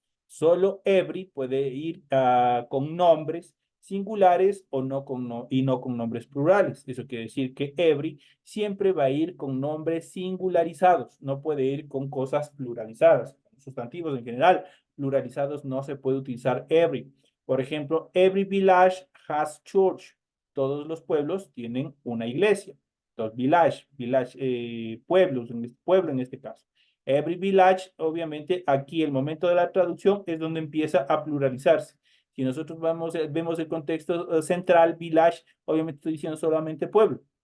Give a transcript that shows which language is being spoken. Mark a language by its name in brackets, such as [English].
[Spanish] Solo every puede ir con nombres singulares o no con y no con nombres plurales. Eso quiere decir que every siempre va a ir con nombres singularizados, no puede ir con cosas pluralizadas. Sustantivos en general, pluralizados no se puede utilizar every. Por ejemplo, [English] every village has church. [Spanish] Todos los pueblos tienen una iglesia. Entonces, pueblos, pueblo en este caso. [English] Every village, [Spanish] obviamente, aquí el momento de la traducción es donde empieza a pluralizarse. Si nosotros vemos el contexto central, village, obviamente estoy diciendo solamente pueblo.